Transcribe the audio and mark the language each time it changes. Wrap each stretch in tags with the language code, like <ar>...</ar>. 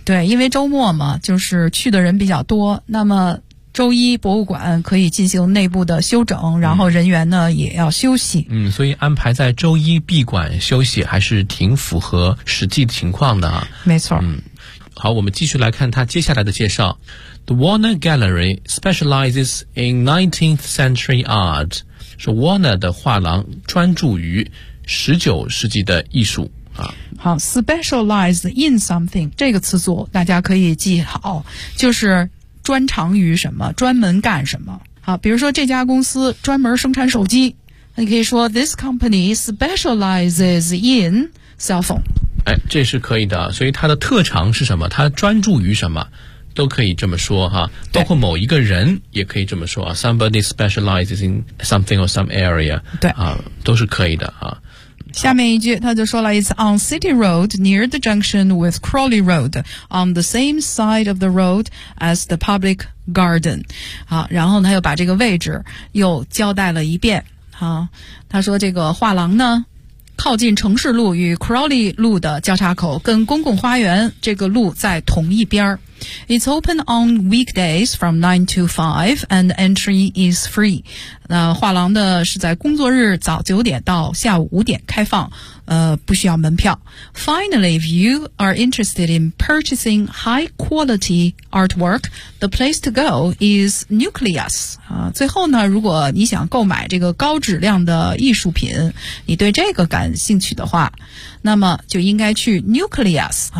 <zh>对，因为周末嘛，就是去的人比较多，那么周一博物馆可以进行内部的休整，然后人员呢也要休息。嗯，所以安排在周一闭馆休息还是挺符合实际的情况的啊。没错。嗯，好，我们继续来看他接下来的介绍。</zh> <en>The Warner Gallery specializes in 19th century art.</en> <zh>是 Warner 的画廊专注于19世纪的艺术。好 ,</zh> <en>specialize in something,</en> <zh>这个词组大家可以记好，就是专长于什么，专门干什么。好，比如说这家公司专门生产手机，你可以说</zh> <en>this company specializes in cell phone。</en> <zh>哎，这是可以的，所以它的特长是什么，它专注于什么，都可以这么说哈，包括某一个人也可以这么说啊，</zh> <en>somebody specializes in something or some area,</en> <zh>对啊，都是可以的啊。下面一句他就说了</zh> <en>It's on City Road near the junction with Crawley Road on the same side of the road as the public garden.</en> <zh>好，然后他又把这个位置又交代了一遍。好，他说这个画廊呢靠近城市路与 Crawley 路的交叉口，跟公共花园这个路在同一边。</zh> <en>It's open on weekdays from 9 to 5 and entry is free.</en> <zh>那画廊呢是在工作日早9点到下午5点开放，不需要门票。</zh> <en>Finally, if you are interested in purchasing high quality artwork, the place to go is Nucleus.</en> <zh>最后呢，如果你想购买这个高质量的艺术品，你对这个感兴趣的话，那么就应该去 Nucleus.</zh>